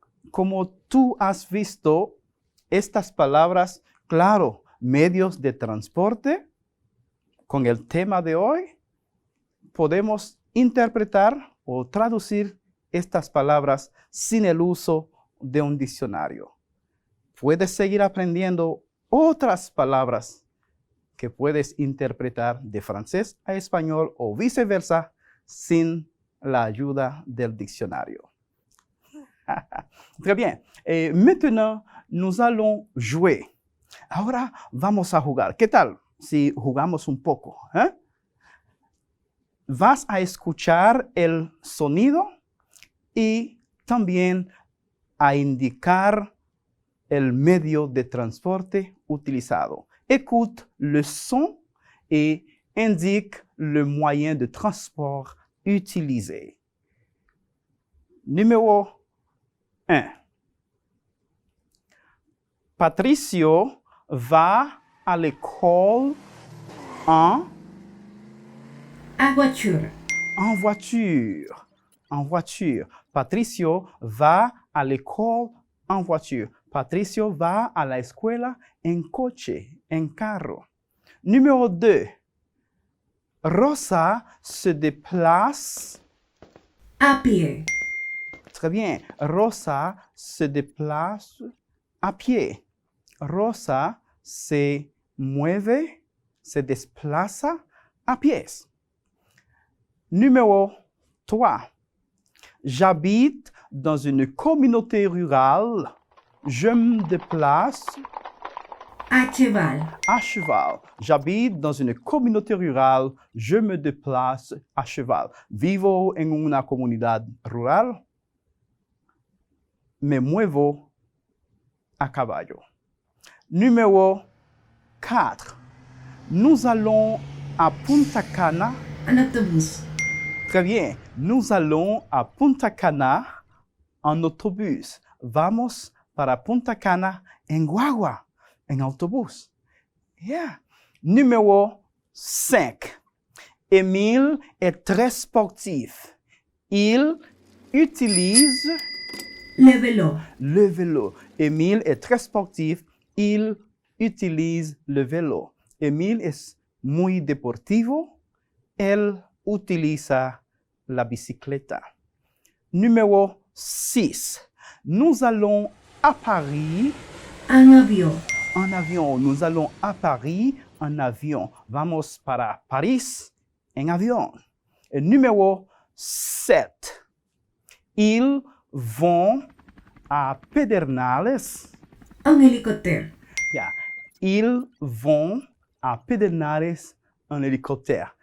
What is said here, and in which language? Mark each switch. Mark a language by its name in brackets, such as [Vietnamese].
[Spanish] Como tú has visto, estas palabras, claro, medios de transporte, con el tema de hoy, podemos interpretar o traducir estas palabras sin el uso de un diccionario. Puedes seguir aprendiendo otras palabras que puedes interpretar de francés a español o viceversa sin la ayuda del diccionario. [French] Très bien. Maintenant, nous allons jouer. [Spanish] Ahora vamos a jugar. ¿Qué tal si jugamos un poco? Vas a escuchar el sonido y también a indicar el medio de transporte utilizado. [French] Écoute le son et indique le moyen de transport utilisé. Numéro 1. Patricio va à l'école en A voiture. En voiture. En voiture. Patricio va a l'école en voiture. [Spanish] Patricio va a la escuela en coche, en carro. [French] Numéro 2. Rosa se déplace. [Spanish] A pie. [French] Très bien. Rosa se déplace [Spanish] a pie. Rosa se mueve, se desplaza a pies. [French] Numéro 3. J'habite dans une communauté rurale. Je me déplace A cheval. à cheval. J'habite dans une communauté rurale. Je me déplace à cheval. [Spanish] Vivo en una comunidad rural. Me muevo a caballo. [French] Numéro 4. Nous allons à Punta Cana. [Spanish] En autobús. [French] Très bien. Nous allons à Punta Cana [Spanish] en autobús. Vamos para Punta Cana en guagua, en autobús. [French] Yeah. Numéro 5. Émile est très sportif. Il utilise Le vélo. le vélo. Émile est très sportif. Il utilise le vélo. [Spanish] Émile es muy deportivo. Él utiliza la bicicleta. [French] Numéro 6. Nous allons à Paris [Spanish] En avión. [French] en avion. Nous allons à Paris en avion. [Spanish] Vamos para París en avion. [French] Et numéro 7. Ils vont à Pedernales. [Spanish] En helicóptero. [French] Yeah. Ils vont a Pedernales [Spanish] en helicóptero.